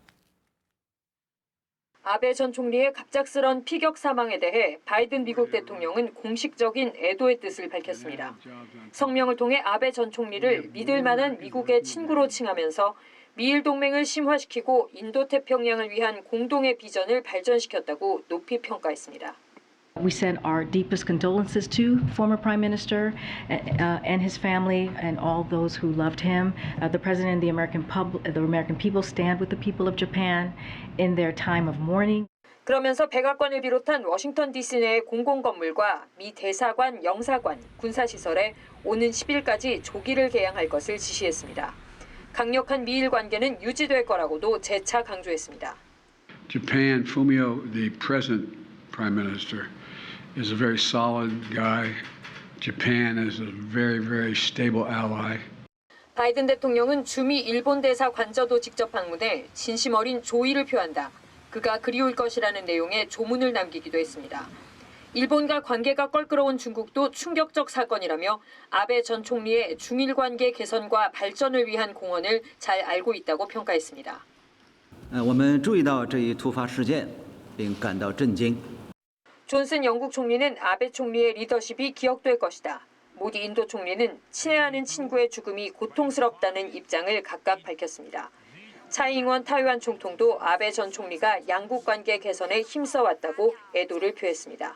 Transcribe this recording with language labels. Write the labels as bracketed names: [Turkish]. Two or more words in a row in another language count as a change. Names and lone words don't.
[Korean] 아베 전 총리의 갑작스런 피격 사망에 대해 바이든 미국 대통령은 공식적인 애도의 뜻을 밝혔습니다. 성명을 통해 아베 전 총리를 믿을 만한 미국의 친구로 칭하면서 미일 동맹을 심화시키고 인도태평양을 위한 공동의 비전을 발전시켰다고 높이 평가했습니다. [English] We send our deepest condolences to former Prime Minister and his family and all those who loved him. The President and the American people stand with the people of Japan in their time of mourning. [Korean] 그러면서 백악관을 비롯한 워싱턴 DC 내 공공건물과 미 대사관, 영사관, 군사시설에 오는 10일까지 조기를 개양할 것을 지시했습니다. 강력한 미일 관계는 유지될 거라고도 재차 강조했습니다. [English] Japan, Fumio, the present Prime Minister, is a very solid guy. Japan is a very, very stable ally. [Korean] 바이든 대통령은 주미 일본 대사 관저도 직접 방문해 진심 어린 조의를 표한다. 그가 그리울 것이라는 내용의 조문을 남기기도 했습니다. 일본과 관계가 껄끄러운 중국도 충격적 사건이라며 아베 전 총리의 중일 관계 개선과 발전을 위한 공헌을 잘 알고 있다고 평가했습니다. [Chinese] 我们注意到这一突发事件，并感到震惊。 [Korean] 존슨 영국 총리는 아베 총리의 리더십이 기억될 것이다. 모디 인도 총리는 친애하는 친구의 죽음이 고통스럽다는 입장을 각각 밝혔습니다. 차이잉원 타이완 총통도 아베 전 총리가 양국 관계 개선에 힘써왔다고 애도를 표했습니다.